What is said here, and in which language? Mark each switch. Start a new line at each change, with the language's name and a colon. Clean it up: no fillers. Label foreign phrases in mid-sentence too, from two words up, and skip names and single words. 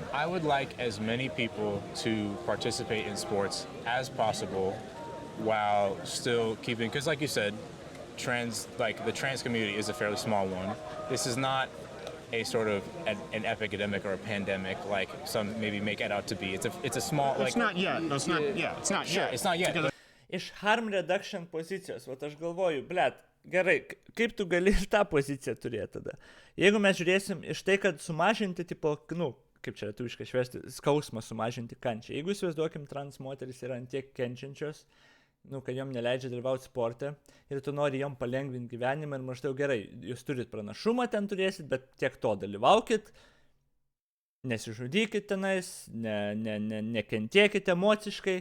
English: I would like as many people to participate in sports as possible while still keeping, because like you said, the trans community is a fairly small one. This is not a sort of an epidemic or a pandemic like some maybe make it out to be. It's a small, It's not yet. No, it's not. Yeah, it's not Sure, yet. it's not yet. Because
Lithuanian: Iš
English: harm reduction
Lithuanian: pozicijos, aš galvoju, gerai, kaip tu gali ir tą poziciją turėti tada? Jeigu mes žiūrėsim iš tai, kad sumažinti, kaip čia lietuviškai išvesti, skausmą sumažinti kančią. Jeigu įsivaizduokim, trans moteris yra antiek kenčiančios, kad jom neleidžia dalyvauti sporte ir tu nori jom palengvinti gyvenimą ir maždaug gerai, jūs turit pranašumą ten turėsit, bet tiek to dalyvaukit, nesižudykit tenais, nekentėkit emociškai.